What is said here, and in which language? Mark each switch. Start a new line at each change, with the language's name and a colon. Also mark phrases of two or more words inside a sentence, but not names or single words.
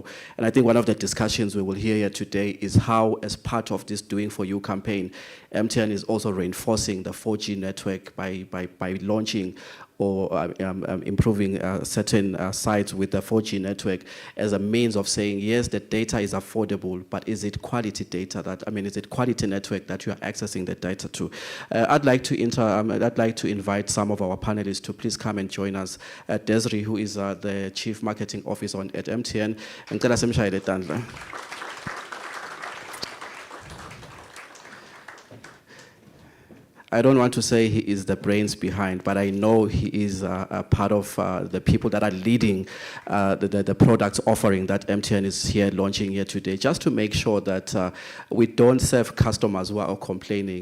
English: And I think one of the discussions we will hear here today is how, as part of this Doing For You campaign, MTN is also reinforcing the 4G network by launching or improving certain sites with the 4G network as a means of saying, yes, the data is affordable, but is it quality data is it quality network that you are accessing the data to? I'd like to invite some of our panelists to please come and join us. Desiree, who is the Chief Marketing Officer at MTN.
Swati: Ngicela simshayele tandla.
English: I don't want to say he is the brains behind, but I know he is a part of the people that are leading the products offering that MTN is here launching here today, just to make sure that we don't serve customers who are complaining.